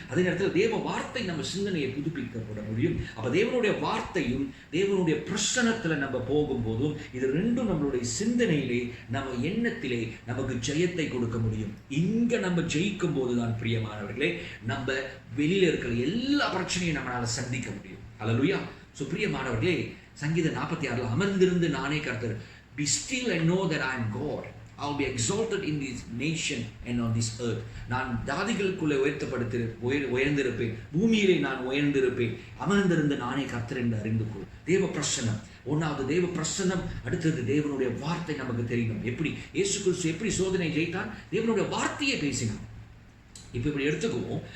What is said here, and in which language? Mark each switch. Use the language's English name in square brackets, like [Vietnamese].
[Tamil] அதே நேரத்தில் தேவ வார்த்தை நம்ம சிந்தனையை புதுப்பிக்க முடியும். அப்ப தேவனுடைய வார்த்தையும் தேவனுடைய பிரசன்னத்துல நம்ம போகும்போதும் இது ரெண்டும் நம்மளுடைய சிந்தனையிலே, நம்ம எண்ணத்திலே நமக்கு ஜெயத்தை கொடுக்க முடியும். இங்க நம்ம ஜெயிக்கும் போதுதான் பிரியமானவர்களே, நம்ம வெளியில இருக்கிற எல்லா பிரச்சனையும் நம்மளால சந்திக்க முடியும். ஹல்லேலூயா. பிரியமானவர்களே, சங்கீதம் 46 அமர்ந்திருந்து நானே கர்த்தர், [English] be still and know that I am God. I will be exalted in this nation and on this earth. [Tamil] நான் ஜாதிகளுக்குள்ளே உயர்ந்திருப்பேன், பூமியிலே நான் உயர்ந்திருப்பேன், அமர்ந்திருந்து நானே கர்த்தர் என்று அறிந்து கொள். தேவ பிரசன்னம். 1வது தேவ பிரசன்னம். அடுத்தது தேவனுடைய வார்த்தை நமக்கு தெரியணும். எப்படி இயேசு கிறிஸ்து எப்படி சோதனை ஜெயித்தார்? தேவனுடைய வார்த்தையை பேசினார். இப்படி எடுத்துக்குவோம்.